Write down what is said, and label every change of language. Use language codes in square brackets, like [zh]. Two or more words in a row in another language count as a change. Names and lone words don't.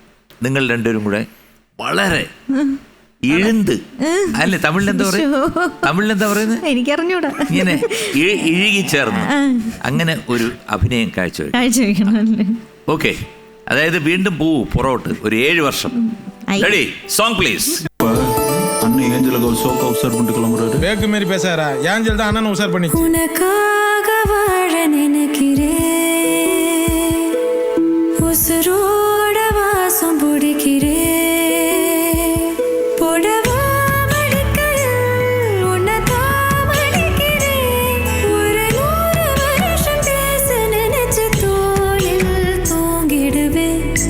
[ml] നിങ്ങൾ രണ്ടുപേരും കൂടെ വളരെ ഇഴുന്ത്, അല്ലെ തമിഴിലെന്താ പറയുന്നത്? എനിക്കറിഞ്ഞൂടാ. ഇങ്ങനെ ഇഴുകി ചേർന്ന് അങ്ങനെ ഒരു അഭിനയം കാഴ്ചവെക്കണം. ഓക്കെ, അതായത് വീണ്ടും പോവൂ പുറകോട്ട് ഒരു 7 വർഷം. റെഡി? [en] song please. [ta] அண்ணன் ஏஞ்சலுக்கு ஒரு சோக்கா உசார் பண்ணிட்டு கிளம்புறாரு. பேக்கு மாரி பேசாரா? ஏஞ்சல் தான் அண்ணன் உசார் பண்ணி. உனக்காக வாழ நினைக்கிறேன், உசுரோட வாசம் பிடிக்கிறேன், புடவா மடிக்கையில் உன்னதான் மடிக்கிறேன், ஒரு 100 வருஷம் பேச நினைச்சு தோளில் தூங்கிடுவேன்.